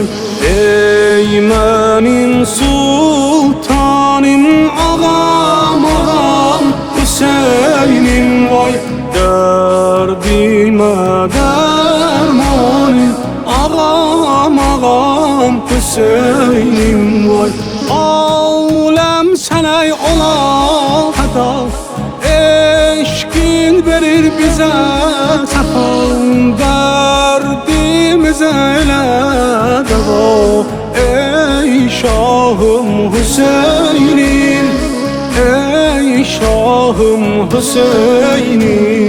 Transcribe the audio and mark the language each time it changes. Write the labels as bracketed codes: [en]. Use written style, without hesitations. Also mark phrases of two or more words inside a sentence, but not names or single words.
[tr] Eymenin sultanım, ağam ağam Hüseyin'im vay. Derdime dermanım, ağam ağam Hüseyin'im vay. [az] Alem sənə ola fəda, eşqin verir bizə səfa, dərdimizə elə dəva. Ey şahım Hüseynim, ey şahım Hüseynim.